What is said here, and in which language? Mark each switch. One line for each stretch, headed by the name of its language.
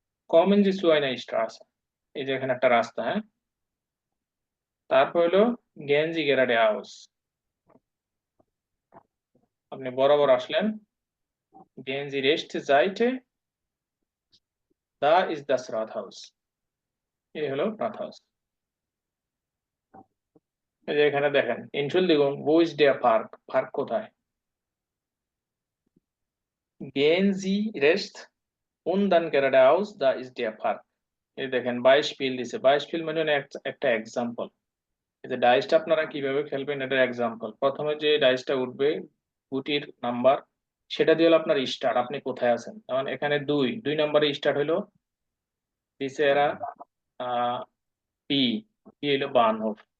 Bangla: কমেন জি সুয়াইনা স্ট্রাসে, এই যে এখানে একটা রাস্তা, হ্যাঁ তারপর হলো গেঞ্জি গেরাডে হাউস, আপনি বরাবর আসলেন, গেঞ্জি রেস্ট যাইতে,
German: da ist das Rathaus।
Bangla: এই হলো রাতহাউস। এই যে এখানে দেখেন
German: Entschuldigung, wo ist der Park?
Bangla: Park কোথায়?
German: Gehen Sie rechts und dann geradeaus, da ist der Park.
Bangla: এই দেখেন Beispiel দিছে। Beispiel মানে হলো একটা এক্সাম্পল। এই যে ডাইসটা আপনারা কিভাবে খেলবেন এটার এক্সাম্পল। প্রথমে যে ডাইসটা উঠবে গুটির নাম্বার সেটা দিয়ে হলো আপনার স্টার্ট, আপনি কোথায় আছেন। যেমন এখানে 2 নম্বরে স্টার্ট হলো দিছে এরা পি পি হলো বানহোফ।